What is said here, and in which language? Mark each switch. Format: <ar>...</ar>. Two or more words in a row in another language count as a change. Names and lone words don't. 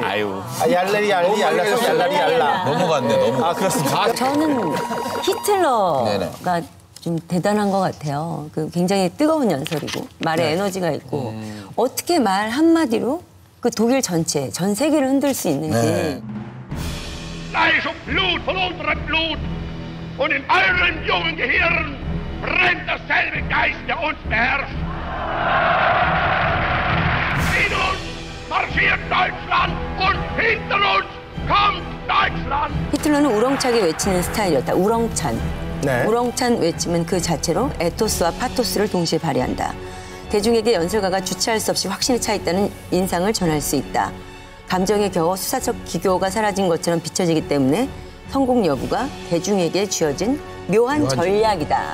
<ko>얄레리, 얄리, 얄라서, 얄라리, 얄라. 넘어갔네. 그렇습니다. 저는 히틀러가 좀 대단한 것 같아요. 그 굉장히 뜨거운 연설이고 말에 에너지가 있고 어떻게 말 한마디로 그 독일 전체, 전 세계를 흔들 수 있는지.</ko> <de>Fleisch und Blut von unserem Blut und in eurem jungen Gehirn brennt dasselbe Geist, der uns beherrscht. In uns marschiert Deutschland und hinter uns kommt Deutschland.</de> <ko>히틀러는 우렁차게 외치는 스타일이었다. 우렁찬. 네. 우렁찬 외침은 그 자체로 에토스와 파토스를 동시에 발휘한다. 대중에게 연설가가 주체할 수 없이 확신에 차 있다는 인상을 전할 수 있다. 감정에 겨워 수사적 기교가 사라진 것처럼 비춰지기 때문에 성공 여부가 대중에게 쥐어진 묘한 전략이다.</ko>